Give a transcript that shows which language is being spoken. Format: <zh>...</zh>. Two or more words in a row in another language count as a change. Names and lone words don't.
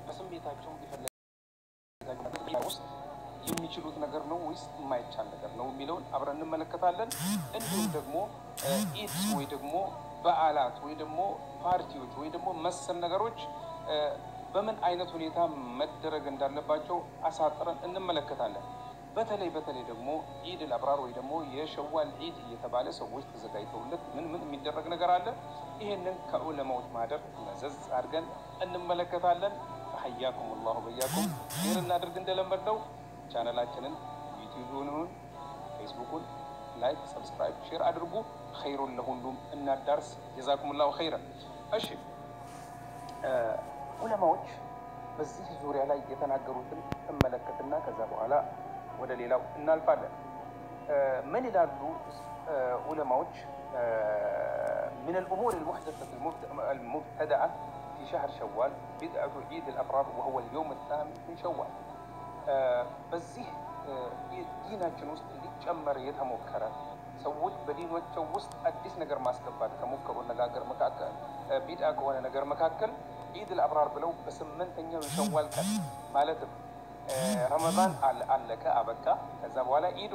<am>ስሜታቸው ይፈልጋሉ ውስጥ የሚችሉት ነገር ነው ወይስ የማይቻል ነገር ነው የሚለውን አብረን እንመለከታለን። እንዲሁም ደግሞ ኢድ ወይ ደግሞ በዓላት ወይ ደግሞ ፓርቲዎች ወይ ደግሞ መሰል ነገሮች በምን አይነት ሁኔታ መደረግ እንዳለባቸው አሳጥረን እንመለከታለን። በተለይ ደግሞ</am> <ar>عيد الأبرار</ar> <am>ወይ ደግሞ የሸዋል ኢድ እየተባለ ሰዎች ተዘጋጅተውለት ምን የሚደረግ ነገር አለ? ይሄንን ከዑለማዎች ማደር መዘዝ አድርገን እንመለከታለን።</am> <ar>حياكم الله وبياكم</ar> <am>ሼርና አድርግ እንደለመደው ቻናላችንን ዩቲዩብን ፌስቡክን</am> <en>like subscribe share</en> <am>አድርጉ። ኸይሩን ለሁሉም እናዳርስ።</am> <ar>جزاكم الله خيرا።</ar> <am>እሺ ዑለማዎች በዚህ ዙሪያ ላይ የተናገሩትን እንመለከትና ከዛ በኋላ ወደ ሌላው እናልፋለን። ምን ይላሉ ዑለማዎች?</am> <ar>من الأمور المحدثة المبتدعة في شهر شوال بدعة عيد الأبرار وهو اليوم الثامن من شوال.</ar> <am>በዚህ ዲናችን ውስጥ ሊጨመር የተሞከረ ሰዎች በዲናቸው ውስጥ አዲስ ነገር ማስገባት ከሞከሩ ነጋገር መካከል ቢድዓ ከሆነ ነገር መካከል</am> <ar>عيد الأبرار</ar> <am>ብለው በስምንተኛው የሸዋል ቀን ማለትም ረመዳን አለቀ አበቃ፣ ከዛ በኋላ ኢድ</am>